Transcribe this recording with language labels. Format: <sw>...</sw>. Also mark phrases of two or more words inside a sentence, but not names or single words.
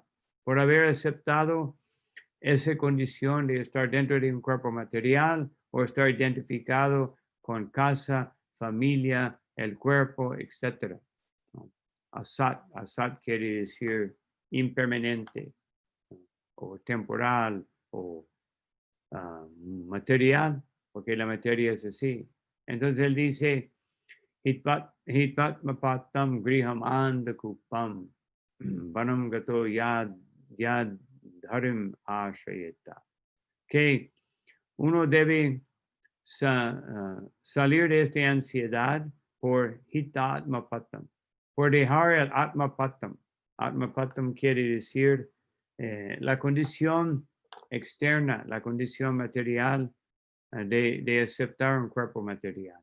<es>Por haber aceptado esa condición de estar dentro de un cuerpo material o estar identificado con casa, familia, el cuerpo, etc. Asat quiere decir impermanente o temporal o material, porque la materia es así. Entonces él dice,</es> <sa>Hitpatmapatam griham andakupam vanam gato yad dharim ashrayeta.</sa> <es>Que uno debe salir de esta ansiedad por hitatmapatam, por dejar el atmapatam. Atmapatam quiere decir la condición externa, la condición material de aceptar un cuerpo material.</es>